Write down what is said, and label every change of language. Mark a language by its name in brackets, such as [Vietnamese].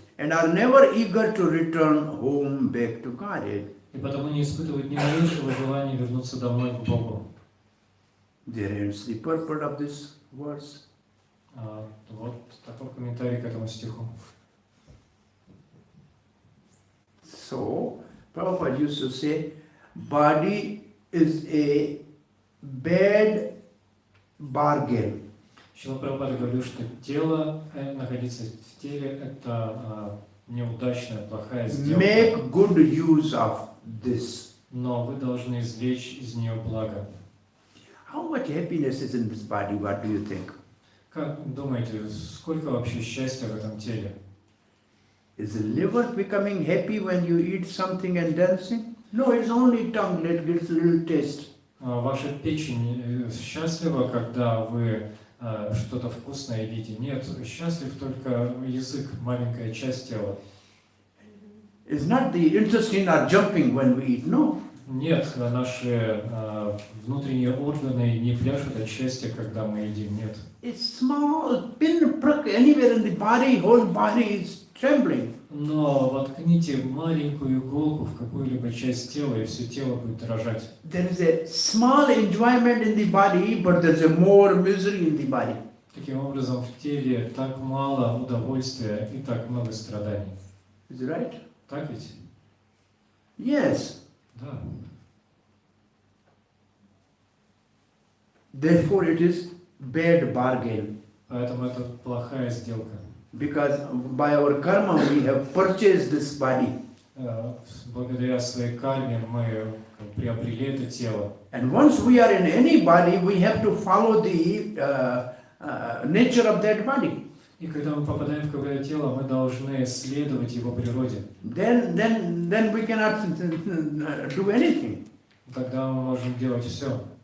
[English] and are never eager to return home back to Godhead. [Russian] И потому не испытывают ни малейшего желания вернуться домой к Богу. [English] There ends the purport of this verse. [Russian] Вот такой комментарий к этому стиху. [English] So, Prabhupada used to say, body is a bad bargain. [Russian] Шрила Прабхупада говорил, что тело, находиться в теле, это неудачная, плохая сделка. [English] Make good use of this. [Russian] Но вы должны извлечь из нее благо. [English] How much happiness is in this body? What do you think? [Russian] Как думаете, сколько вообще счастья в этом теле? [English] Is the liver becoming happy when you eat something and dancing? No, it's only tongue that gets a little taste. [Russian] Ваша печень счастлива, когда вы что-то вкусное едите? Нет, счастлив только язык, маленькая часть тела. [English] It's not the intestine are jumping when we eat, no. [Russian] Нет, наши внутренние органы не пляшут от счастья, когда мы едим, нет. [English] It's small pinprick anywhere in the body, whole body is trembling. [Russian] Но воткните маленькую иголку в какую-либо часть тела, и все тело будет дрожать. [English] There is a small enjoyment in the body, but there's a more misery in the body. [Russian] Таким образом, в теле так мало удовольствия и так много страданий. [English] Is it right? [Russian] Так ведь? [English] Yes. [Russian] Да. [English] Therefore it is bad bargain. [Russian] Поэтому это плохая сделка. [English] Because by our karma we have purchased this body. [Russian] Благодаря своей карме мы приобрели это тело. [English] And once we are in any body, we have to follow the nature of that body. [Russian] И когда мы попадаем в какое-то тело, мы должны следовать его природе. [English] Then we cannot do anything. [Russian] Тогда мы можем делать все.